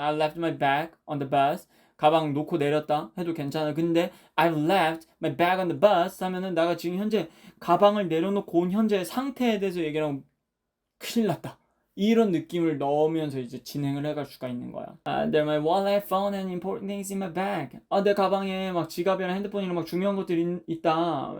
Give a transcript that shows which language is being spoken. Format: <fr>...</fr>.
<en>I left my bag on the bus.</en> <ko>가방 놓고 내렸다 해도 괜찮아요. 근데 I left my bag on the bus 하면은 내가 지금 현재 가방을 내려놓고 온 현재 상태에 대해서 얘기를 하면 큰일 났다. 이런 느낌을 넣으면서 이제 진행을 해갈 수가 있는 거야.</ko> <en>There my wallet, phone and important things in my bag.</en> <ko>내 가방에 막 지갑이랑 핸드폰이랑 막 중요한 것들이 있다.</ko>